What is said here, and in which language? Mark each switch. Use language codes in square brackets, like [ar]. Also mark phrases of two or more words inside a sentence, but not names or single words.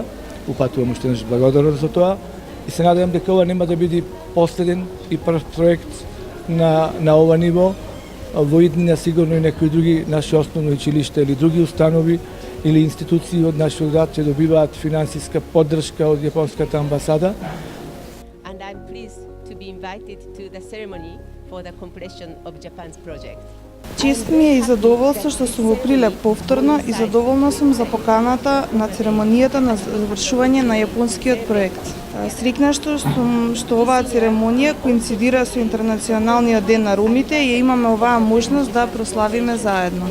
[mk] Упатувам уште еднаш благодарност за тоа и се надевам дека ова нема да биде последен и прв проект на ова ниво. Во иднина сигурно и некои други наши основни училишта или други установи или институции од нашиот град ќе добиваат финансиска поддршка од јапонската амбасада. [en] And I'm pleased to be invited to the ceremony for the completion of Japan's project. [mk] Чест ми е и задоволство што сум во Прилеп повторно и задоволна сум за поканата на церемонијата на завршување на јапонскиот проект. Среќна сум што оваа церемонија коинцидира со Интернационалниот ден на ромите и имаме оваа можност да прославиме заедно.